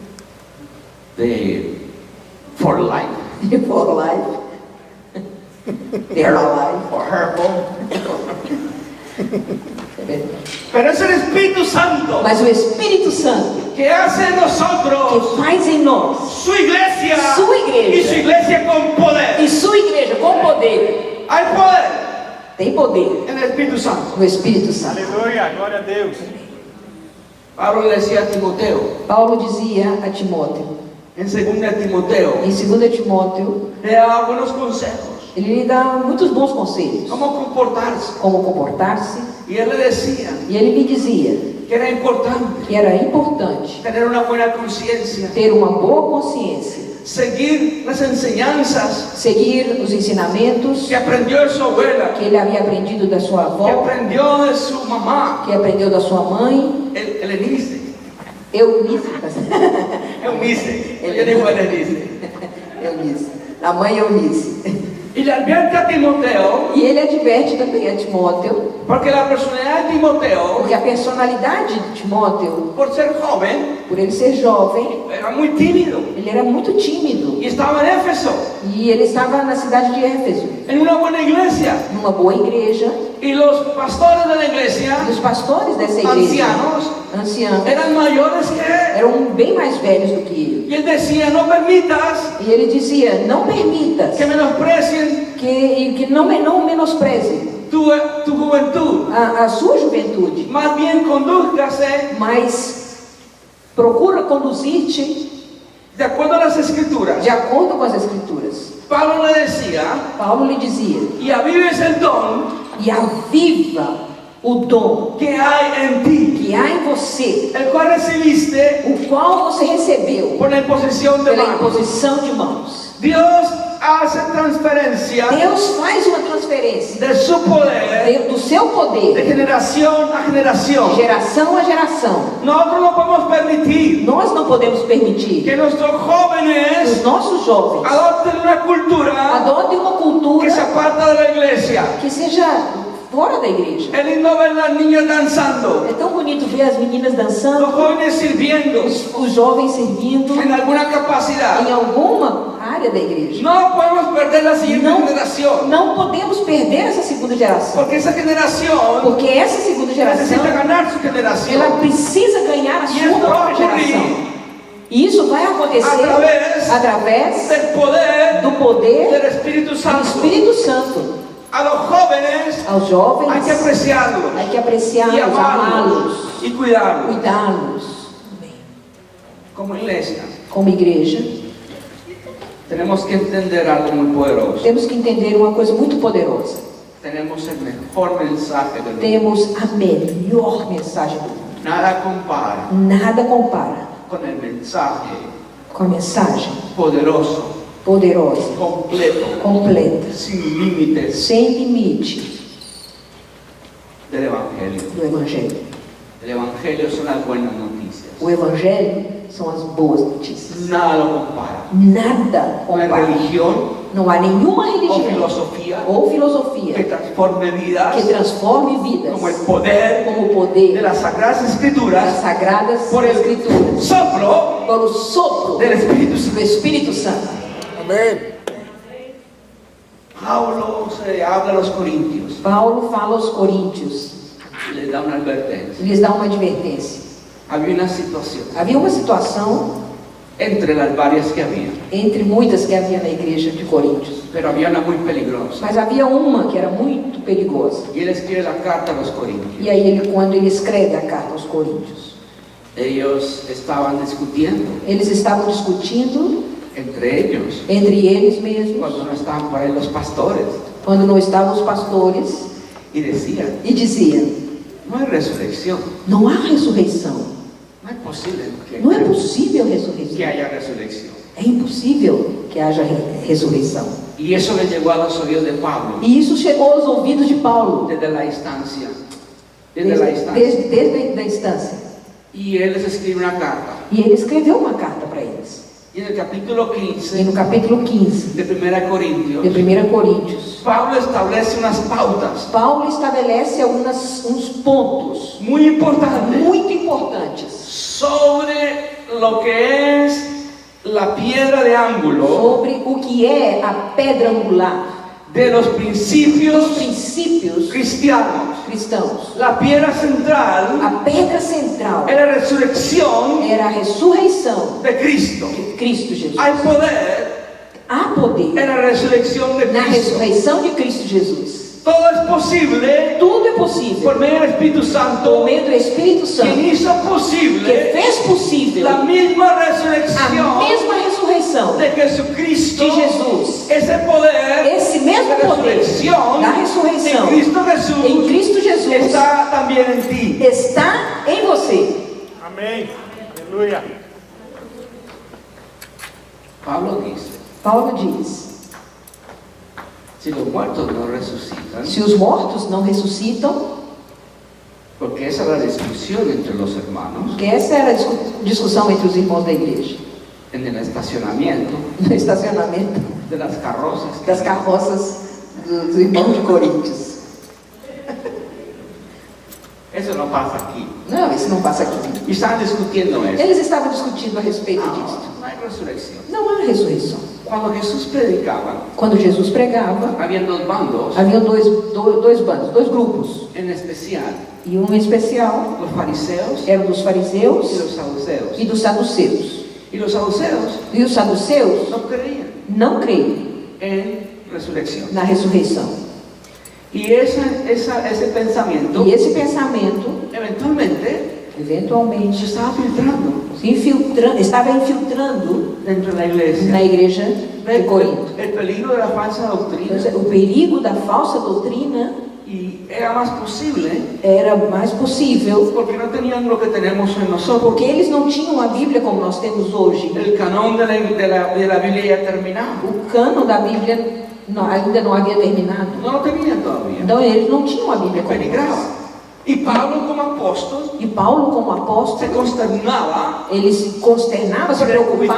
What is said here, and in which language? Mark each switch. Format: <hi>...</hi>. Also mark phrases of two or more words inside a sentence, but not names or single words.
<es>de For Life, de For Life, de Herbalife. or Herbal. Pero es el Espíritu Santo</es> <pt>Mas o Espírito Santo</pt> <es>que hace en nosotros</es> <pt>que faz em nós</pt> <es>su iglesia Su iglesia. y su iglesia con poder.</es> <pt>e sua igreja com poder,</pt> <es>Hay poder</es> <pt>tem poder</pt> <es>en el Espíritu Santo.</es> <pt>no Espírito Santo. Aleluia, glória a Deus.</pt> <es>Pablo le decía a Timoteo,</es> <pt>Paulo dizia a Timóteo,</pt> <es>en 2 Timoteo,</es> <pt>em 2 Timóteo,</pt> <es>le daba buenos consejos,</es> <pt>ele lhe dá muitos bons conselhos,</pt> <es>cómo comportarse.</es> <pt>como comportar-se,</pt> <es>Y él le decía</es> <pt>e ele lhe dizia</pt> <es>que era importante</es> <pt>que era importante</pt> <es>tener una buena conciencia,</es> <pt>ter uma boa consciência,</pt> <es>seguir las enseñanzas</es> <pt>seguir os ensinamentos</pt> <es>que aprendió de su abuela,</es> <pt>que ele havia aprendido da sua que avó,</pt> <es>aprendió de su mamá,</es> <pt>que aprendeu da sua mãe,</pt> <es>Eunice.</es> <pt>Eunice,</pt> <es>Eunice, yo digo Eunice.</es> <pt>Eunice, a mãe Eunice.</pt> <es>Y le advierte a Timoteo,</es> <pt>E ele adverte também a Timóteo,</pt> <es>porque la personalidad de Timoteo,</es> <pt>porque a personalidade de Timóteo,</pt> <es>por ser joven,</es> <pt>por ele ser jovem,</pt> <es>era muy tímido.</es> <pt>ele era muito tímido.</pt> <es>Y estaba en Éfeso,</es> <pt>E ele estava na cidade de Éfeso,</pt> <es>en una buena iglesia.</es> <pt>numa boa igreja,</pt> <es>Y los pastores de la iglesia,</es> <pt>e os pastores dessa igreja, anciãos,</pt> <es>eran mayores que él.</es> <pt>eram bem mais velhos do que ele.</pt> <es>Y él decía, no permitas</es> <pt>E ele dizia, não permitas</pt> <es>que menosprecien</es> <pt>que não menospreze</pt> <es>tu juventud.</es> <pt>a sua juventude,</pt> <es>Más bien condúzcase</es> <pt>mas procura conduzir-te</pt> <es>de acuerdo a las escrituras.</es> <pt>de acordo com as Escrituras.</pt> <es>Pablo le decía,</es> <pt>Paulo lhe dizia,</pt> <es>y avives el don</es> <pt>e aviva o dom</pt> <es>que hay en ti,</es> <pt>que há em você,</pt> <es>el cual recibiste</es> <pt>o qual você recebeu</pt> <es>por la imposición de</es> <pt>pela</pt> <es>manos.</es> <pt>imposição de mãos.</pt> <es>Dios hace transferencia</es> <pt>Deus faz uma transferência</pt> <es>de su poder</es> <pt>do seu de poder</pt> <es>generación a</es> <pt>de</pt> <es>generación.</es> <pt>geração a geração.</pt> <es>Nosotros no podemos permitir</es> <pt>Nós não podemos permitir</pt> <es>que nuestros</es> <pt>que</pt> <es>jóvenes</es> <pt>os nossos jovens</pt> <es>adopten una cultura</es> <pt>adotem uma</pt> <es>que se</es> <pt>cultura</pt> <es>aparta de la iglesia.</es> <pt>que seja fora da igreja.</pt> <es>Es lindo ver las niñas danzando,</es> <pt>É tão bonito ver as meninas dançando,</pt> <es>los jóvenes sirviendo</es> <pt>os jovens servindo</pt> <es>en alguna capacidad.</es> <pt>em alguma área da igreja.</pt> <es>No podemos perder la siguiente</es> <pt>Não,</pt> <es>generación,</es> <pt>não podemos perder essa segunda geração,</pt> <es>porque esa generación</es> <pt>porque essa segunda geração</pt> <es>necesita ganar su generación.</es> <pt>ela precisa ganhar a</pt> <es>Y</es> <pt>sua</pt> <es>esto va a</es> <pt>própria</pt> <es>ocurrir</es> <pt>geração. E isso vai acontecer através</pt> <es>del poder</es> <pt>do poder</pt> <es>del Espíritu</es> <pt>do</pt> <es>Santo.</es> <pt>Espírito Santo.</pt> <es>A los jóvenes</es> <pt>Aos jovens,</pt> <es>hay que apreciarlos hay que y</es> <pt>apreciá-los,</pt> <es>amarlos</es> <pt>amá-los,</pt> <es>y cuidarlos.</es> <pt>cuidá-los.</pt> <es>Como iglesia</es> <pt>Como igreja,</pt> <es>tenemos que entender algo muy poderoso.</es> <pt>temos que entender uma coisa muito poderosa.</pt> <es>Tenemos el mejor mensaje del mundo.</es> <pt>Temos a melhor mensagem do mundo.</pt> <es>Nada compara</es> <pt>Nada compara</pt> <es>con el mensaje</es> <pt>com a mensagem</pt> <es>poderoso,</es> <pt>poderosa,</pt> <es>completo,</es> <pt>completa,</pt> <es>sin límites</es> <pt>sem limite</pt> <es>del Evangelio.</es> <pt>do Evangelho.</pt> <es>El Evangelio son las buenas noticias.</es> <pt>O Evangelho são as boas notícias.</pt> <es>Nada lo compara.</es> <pt>Nada</pt> <es>Una</es> <pt>compara.</pt> <es>religión</es> <pt>Não há nenhuma</pt> <es>o</es> <pt>religião</pt> <es>filosofía</es> <pt>ou</pt> <es>que</es> <pt>filosofia</pt> <es>transforme vidas</es> <pt>que transforme vidas</pt> <es>como el poder</es> <pt>como o</pt> <es>de</es> <pt>poder</pt> <es>las Sagradas</es> <pt>das</pt> <es>Escrituras</es> <pt>sagradas</pt> <es>por el</es> <pt>Escrituras,</pt> <es>soplo</es> <pt>pelo sopro</pt> <es>del Espíritu Santo.</es> <pt>do Espírito Santo.</pt> <es>Pablo se habla a los corintios</es> <pt>Paulo fala aos coríntios,</pt> <es>y les da una advertencia.</es> <pt>lhes dá uma advertência.</pt> <es>Había una situación</es> <pt>Havia uma situação</pt> <es>entre las varias que había,</es> <pt>entre muitas que havia na igreja de Coríntios,</pt> <es>pero había una muy peligrosa.</es> <pt>mas havia uma que era muito perigosa.</pt> <es>Y él escribe la carta a los corintios.</es> <pt>E aí quando ele escreve a carta aos Coríntios,</pt> <es>Ellos estaban discutiendo</es> <pt>eles estavam discutindo</pt> <es>entre ellos</es> <pt>entre eles mesmos,</pt> <es>cuando no estaban por ahí los pastores</es> <pt>quando não estavam os pastores,</pt> <es>y decían,</es> <pt>e diziam:</pt> <es>no hay resurrección,</es> <pt>não há ressurreição,</pt> <es>no es posible</es> <pt>não é</pt> <es>que</es> <pt>possível ressurreição,</pt> <es>haya resurrección.</es> <pt>é impossível que haja ressurreição.</pt> <es>Y eso le llegó a los oídos de Pablo</es> <pt>E isso chegou aos ouvidos de Paulo,</pt> <es>desde la instancia, desde la instancia.</es> <pt>desde a instância.</pt> <es>Y él les escribe una carta.</es> <pt>E ele escreveu uma carta para eles.</pt> <es>Y en el capítulo</es> <pt>E</pt> <es>15</es> <pt>no capítulo 15</pt> <es>de 1 Corintios,</es> <pt>de 1 Coríntios,</pt> <es>Pablo establece unas pautas</es> <pt>Paulo estabelece uns pontos</pt> <es>muy importantes</es> <pt>muito importantes</pt> <es>sobre lo que es la piedra de ángulo</es> <pt>sobre o que é a pedra angular</pt> <es>de los</es> <pt>dos</pt> <es>principios</es> <pt>princípios</pt> <es>cristianos.</es> <pt>cristãos.</pt> <es>La piedra central</es> <pt>A pedra central</pt> <es>es la resurrección</es> <pt>era a ressurreição</pt> <es>de Cristo.</es> <pt>de Cristo Jesus.</pt> <es>Hay poder</es> <pt>Há poder</pt> <es>en la resurrección de</es> <pt>na</pt> <es>Cristo.</es> <pt>ressurreição de Cristo Jesus.</pt> <es>Todo es posible</es> <pt>Tudo é possível</pt> <es>por medio del Espíritu</es> <pt>por</pt> <es>Santo,</es> <pt>meio do Espírito</pt> <es>quien</es> <pt>Santo,</pt> <es>hizo</es> <pt>que</pt> <es>posible</es> <pt>fez possível</pt> <es>la misma</es> <pt>a</pt> <es>resurrección</es> <pt>mesma ressurreição</pt> <es>de Jesucristo.</es> <pt>de Jesus.</pt> <es>Ese poder</es> <pt>Esse mesmo</pt> <es>de</es> <pt>poder</pt> <es>resurrección</es> <pt>da ressurreição</pt> <es>en Cristo Jesús</es> <pt>em Cristo Jesus</pt> <es>está también en ti.</es> <pt>está em você. Amém. Aleluia.</pt> <es>Pablo dice,</es> <pt>Paulo diz:</pt> <es>si los muertos no resucitan,</es> <pt>se os mortos não ressuscitam,</pt> <es>porque esa es la discusión entre los hermanos,</es> <pt>porque essa era a discussão entre os irmãos da igreja.</pt> <es>en el estacionamiento</es> <pt>no estacionamento</pt> <es>de las carrozas.</es> <pt>das carroças dos irmãos de Coríntios.</pt> <es>Eso no pasa aquí.</es> <pt>Não, isso não passa aqui.</pt> <es>Y estaban discutiendo eso.</es> <pt>Eles estavam discutindo a respeito disso.</pt> <es>No hay resurrección.</es> <pt>Não há ressurreição.</pt> <es>Cuando Jesús predicaba,</es> <pt>Quando Jesus pregava,</pt> <es>había dos bandos,</es> <pt>havia dois bandos, dois grupos.</pt> <es>en especial</es> <pt>E um especial</pt> <es>los fariseos</es> <pt>era dos</pt> <es>y</es> <pt>fariseus</pt> <es>los saduceos.</es> <pt>e dos saduceus.</pt> <es>Y los saduceos</es> <pt>E os saduceus</pt> <es>no creían</es> <pt>não creem</pt> <es>en resurrección.</es> <pt>na ressurreição.</pt> <es>Y ese pensamiento</es> <pt>E esse pensamento,</pt> <es>eventualmente se</es> <pt>eventualmente,</pt> <es>estaba filtrando</es> <pt>estava infiltrando</pt> <es>dentro de la iglesia.</es> <pt>na igreja de Corinto.</pt> <es>El peligro de la falsa doctrina.</es> <pt>O perigo da falsa doutrina</pt> <es>Y era más posible</es> <pt>era mais possível,</pt> <es>porque no tenían lo que tenemos en nosotros.</es> <pt>porque eles não tinham a Bíblia como nós temos hoje.</pt> <es>El canon de la Biblia ya terminado.</es> <pt>O cano da Bíblia ainda não havia terminado.</pt> <es>No lo tenían todavía.</es> <pt>Então eles não tinham a Bíblia como nós.</pt> <es>Peligraba. Y Pablo como apóstol</es> <pt>E Paulo, como</pt> <es>se</es> <pt>apóstolo,</pt> <es>consternaba</es> <pt>ele se consternava,</pt> <es>se por el cuidado</es>